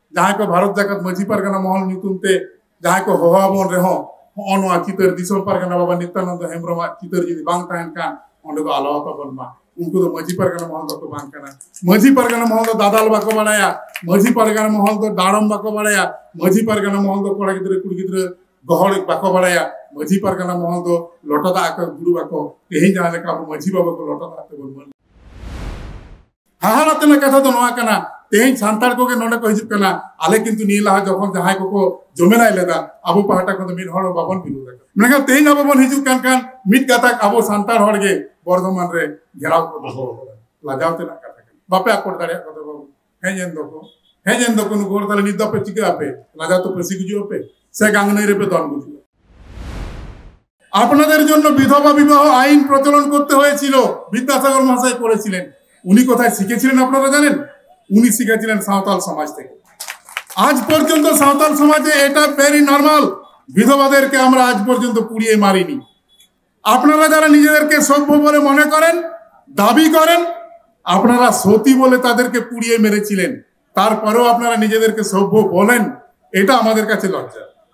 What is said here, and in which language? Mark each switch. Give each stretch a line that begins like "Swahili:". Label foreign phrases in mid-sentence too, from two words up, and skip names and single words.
Santali: जहाँ को भारत जाकत मझी परगना महल नीतुमते जहाँ को होहाबन रेहो अनवा चितर दिसोम परगना बाबा नित्यानंद हेम्ब्रम चितर जुदी बांग ताहेन कान ओंडे दो आलावा बन मा उनको तो मझी परगना महल दो बांग काना मझी परगना महल दो दादाल बाको बाड़ाया मझी परगना महल दो दाड़म बाको बाड़ाया मझी परगना महल दो कोड़ा गिद्रे कुड़ी गिद्रे गहड़ बाको बाड़ाया मझी परगना महल दो लोटदा आको गुरु बाको तेहें जहाँ लेका मझी बाबा को लोटदा आते बोल हाहाना तेना कथा तो नवा कना तेहें सांतार को के नोडे को हिजुब कना आले किंतु नी लहा जखन जहां को जमेनाय लेदा अबो पहाटा को मिद हड़ बाबन बिरु दा मेका तेहें अबो बन हिजुब कान मिद कथा अबो सांतार हड़ गे बर्धमान रे घेराव को दो लाजाव तेना कथा बापे आकोड़ दाड़िया को दो हेजेन दो को गोर ताले निद पे चिका आपे लाजा तो पे सिगजु आपे से गांगनै रे पे दन बुझु
Bangla: আপনাদের জন্য বিধবা বিবাহ আইন প্রচলন করতে হয়েছিল বিদ্যাসাগর মহাশয় করেছিলেন উনি কোথায় শিখেছিলেন আপনারা জানেন উনি শিখেছিলেন সাঁওতাল সমাজ থেকে আজ পর্যন্ত সাঁওতাল সমাজে এটা
English: very normal
Bangla: বিধবাদেরকে আমরা আজ পর্যন্ত পুড়িয়ে মারিনি আপনারা যারা নিজেদেরকে সভ্য বলে মনে করেন দাবি করেন আপনারা সতী বলে তাদেরকে পুড়িয়ে মেরেছিলেন তারপরেও আপনারা নিজেদেরকে সভ্য বলেন এটা আমাদের কাছে লজ্জা